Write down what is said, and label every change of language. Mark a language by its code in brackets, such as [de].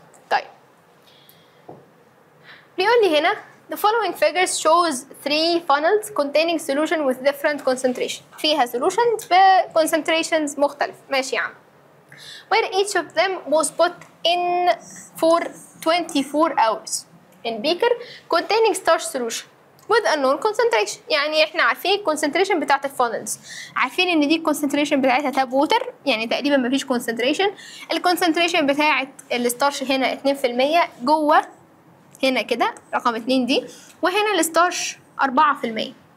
[ar] طيب بيقول لي هنا [en] the following figures shows 3 funnels containing solution with different concentration. [ar] فيها solutions ب concentrations مختلف. ماشي يا عم. [en] where each of them was put in for 24 hours in beaker containing starch solution with unknown concentration. [ar] يعني احنا عارفين الكونسنتريشن بتاعت الفانلز، عارفين ان دي الكونسنتريشن بتاعتها تاب ووتر، يعني تقريبا مفيش كونسنتريشن. الكونسنتريشن بتاعت الستارش هنا 2% جوه هنا كده رقم 2 دي، وهنا الستارش 4%.